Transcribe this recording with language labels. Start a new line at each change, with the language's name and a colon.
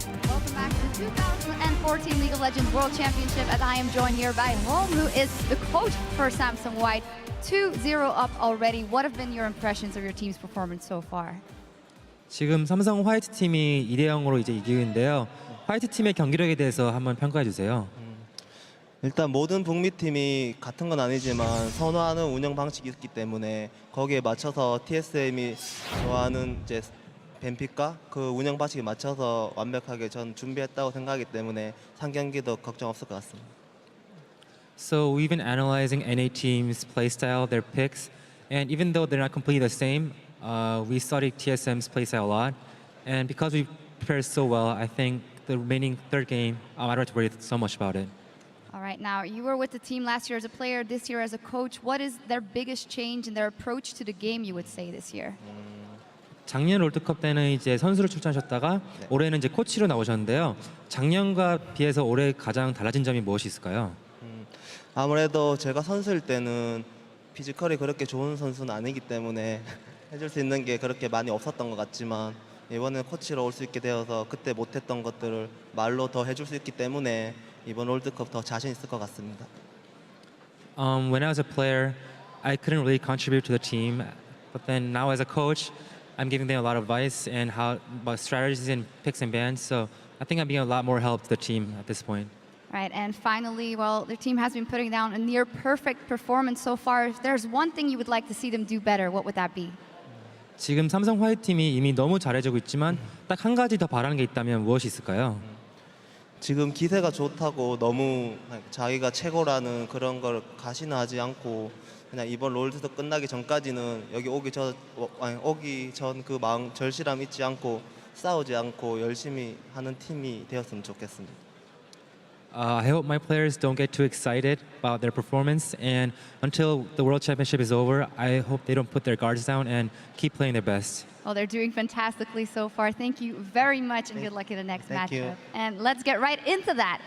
English: Welcome back to the 2014 League of Legends World Championship, as I am joined here by Home, who is the coach for Samsung White. 2-0 up already. What have been your impressions of your team's performance so far?
Korean: 지금 삼성 화이트 팀이 2대 0으로 이제 이기고 있는데요. 화이트 팀의 경기력에 대해서 한번 평가해 주세요. 일단 모든 북미 팀이 같은 건 아니지만 선호하는 운영 방식이 있기 때문에 거기에 맞춰서 TSM이 좋아하는 이제 뱀픽과 그 운영 방식에 맞춰서 완벽하게 전 준비했다고 생각하기 때문에 3경기도 걱정 없을 것 같습니다.
English: So we've been analyzing NA teams' playstyle, their picks, and even though they're not completely the same, we studied TSM's playstyle a lot. And because we prepared so well, I think the remaining third game, I don't have to worry so much about it. All right, now you were with the team last year as a player, this year as a coach. What is their biggest change in their approach to the game, you would say, this year?
Korean: 작년 롤드컵 때는 이제 선수로 출전하셨다가 올해는 이제 코치로 나오셨는데요. 작년과 비해서 올해 가장 달라진 점이 무엇이 있을까요? 아무래도 제가 선수일 때는 피지컬이 그렇게 좋은 선수는 아니기 때문에 해줄 수 있는 게 그렇게 많이 없었던 것 같지만 이번에 코치로 올 수 있게 되어서 그때 못했던 것들을 말로 더 해줄 수 있기 때문에 이번 롤드컵 더 자신 있을 것 같습니다.
English: When I was a player, I couldn't really contribute to the team, but then now as a coach, I'm giving them a lot of advice and how about strategies and picks and bans. So I think I'm being a lot more help to the team at this point. Right, and finally, well, their team has been putting down a near perfect performance so far. If there's one thing you would like to see them do better, what would that be?
Korean: 지금 삼성 화이트 팀이 이미 너무 잘해주고 있지만 딱 한 가지 더 바라는 게 있다면 무엇이 있을까요? 지금 기세가 좋다고 너무 자기가 최고라는 그런 걸 가시나하지 않고 그냥 이번 롤드컵 끝나기 전까지는 여기 오기 전 그 마음 절실함 잊지 않고 싸우지 않고 열심히 하는 팀이 되었으면 좋겠습니다.
English: I hope my players don't get too excited about their performance, and until the World Championship is over, I hope they don't put their guards down and keep playing their best. Well, they're doing fantastically so far. Thank you very much, and good luck in the next matchup. And let's get right into that.